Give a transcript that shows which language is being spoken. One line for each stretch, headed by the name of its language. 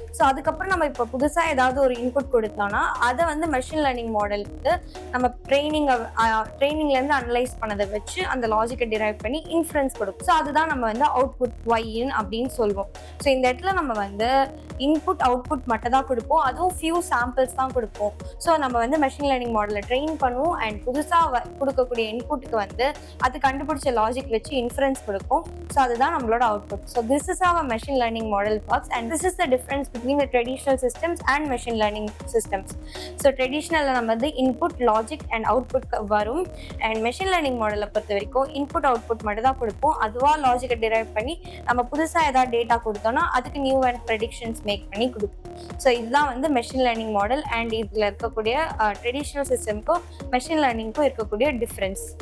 Tamil: So அதுக்கப்புறம் நம்ம இப்போ புதுசாக ஏதாவது ஒரு இன்புட் கொடுத்தோம்னா அதை வந்து மெஷின் லேர்னிங் மாடல் வந்து நம்ம ட்ரைனிங்லேருந்து அனலைஸ் பண்ணதை வச்சு அந்த லாஜிக்கை டிரைவ் பண்ணி இன்ஃபரன்ஸ் கொடுக்கும். ஸோ அதுதான் நம்ம வந்து அவுட்புட் y அப்படின்னு சொல்லுவோம். ஸோ இந்த இடத்துல நம்ம வந்து இன்புட் அவுட்புட் மட்டும் தான் கொடுப்போம், அதுவும் ஃபியூ சாம்பிள்ஸ் தான் கொடுப்போம். ஸோ நம்ம வந்து மெஷின் லேர்னிங் மாடலை ட்ரெயின் பண்ணுவோம் அண்ட் புதுசாக கொடுக்கக்கூடிய இன்புட்டுக்கு வந்து அது கண்டுபிடிச்ச லாஜிக் வச்சு இன்ஃபரன்ஸ் கொடுக்கும். ஸோ அதுதான் நம்மளோட output.
English: So this is our machine learning model works and this is the difference between the traditional systems and machine learning systems.
Tamil: So ட்ரெடிஷ்னலில் நம்ம வந்து இன்புட் லாஜிக் அண்ட் அவுட்புட் வரும் அண்ட் மெஷின் லேர்னிங் மாடலை பொறுத்த வரைக்கும் input output மட்டும் தான் கொடுப்போம், அதுவாக லாஜிக்கை டிரைவ் பண்ணி நம்ம புதுசாக ஏதாவது டேட்டா கொடுத்தோம்னா அதுக்கு நியூ அண்ட் ப்ரெடிக்ஷன்ஸ் மேக் பண்ணி கொடுப்போம். ஸோ இதுதான் வந்து மெஷின் லேர்னிங் மாடல் அண்ட் இதில் இருக்கக்கூடிய ட்ரெடிஷ்னல் சிஸ்டம்க்கும் மெஷின் லேர்னிங்க்கும் இருக்கக்கூடிய டிஃப்ரென்ஸ்.